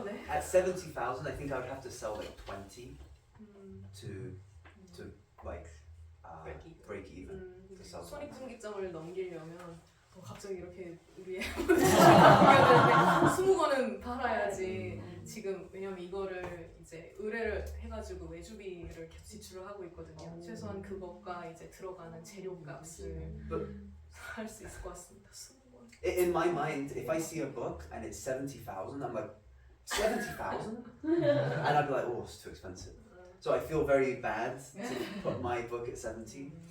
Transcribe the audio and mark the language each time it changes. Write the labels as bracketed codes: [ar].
[en] at 70,000, I think I would have to sell like 20 to like Break even. break even to sell. [ko] 손익분기점을 넘기려면 갑자기 이렇게 우리 20권은 팔아야지. 지금 왜냐면 이거를 이제 의뢰를 해가지고 외주비를 계속 지출을 하고 있거든요. 최소한 그것과 이제 들어가는 재료값을 할 수 있을 것 같습니다. 20권. [en] In my mind, if I see a book and it's 70,000, I'm like 70,000, and I'd be like, oh, it's too expensive. So I feel very bad to put my book at 70.